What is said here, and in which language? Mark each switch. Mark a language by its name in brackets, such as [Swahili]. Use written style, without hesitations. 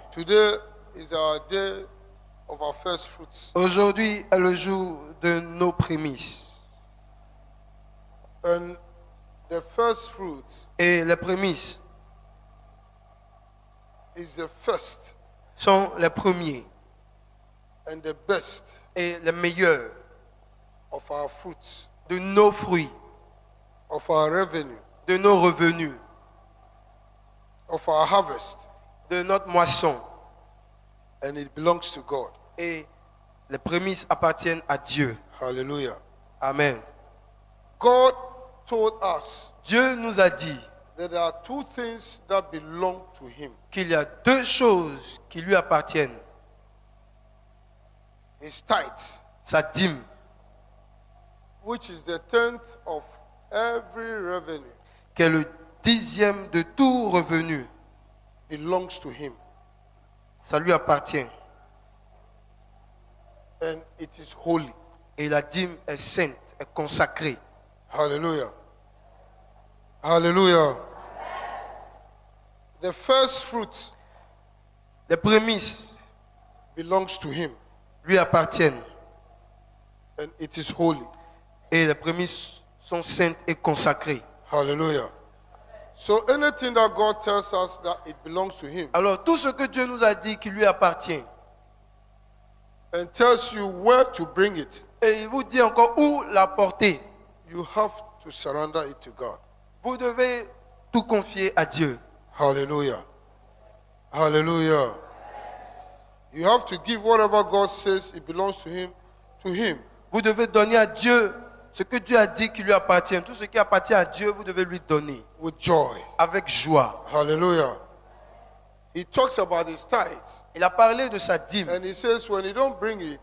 [English] Today is our day of our first fruits. [French] Aujourd'hui est le jour de nos prémices. [English] And the first fruit [French] Et les prémices [English] is the first [French] sont les premiers [English] and the best [French] et les meilleurs [English] of our fruits, [French] de nos fruits, [English] of our revenue, [French] de nos revenus, [English] of our harvest, [French] de notre moisson. [English] and it belongs to God. [French] Et les prémices appartiennent à Dieu. Hallelujah. Amen. [English] God told us [French] Dieu nous a dit [English] that there are two things that belong to Him: [French] qu'il y a deux choses qui lui appartiennent. [English] His tithes, [French] Sa dîme, [English] which is the tenth of every revenue, [French] qui est le 10e de tout revenu, [English] belongs to Him, [French] ça lui appartient. [English] and it is holy. [French] Et la dîme est sainte, est consacrée. Hallelujah. Hallelujah. [English] The first fruit [French] Les prémices [English] belongs to Him. [French] lui appartiennent. [English] and it is holy. [French] Et les prémices sont saintes et consacrées. Hallelujah. [English] So anything that God tells us that it belongs to him [French] Alors tout ce que Dieu nous a dit qui lui appartient, [English] and tells you where to bring it, [French] et il vous dit encore où l'apporter, [English] you have to surrender it to God. [French] vous devez tout confier à Dieu. Hallelujah. Hallelujah. [English] You have to give whatever God says it belongs to him. [French] Vous devez donner à Dieu ce que Dieu a dit qui lui appartient. Tout ce qui appartient à Dieu, vous devez lui donner [English] With joy. [French] avec joie. Hallelujah. [English] He talks about his tithes. [French] Il a parlé de sa dîme. [English] And he says when you don't bring it,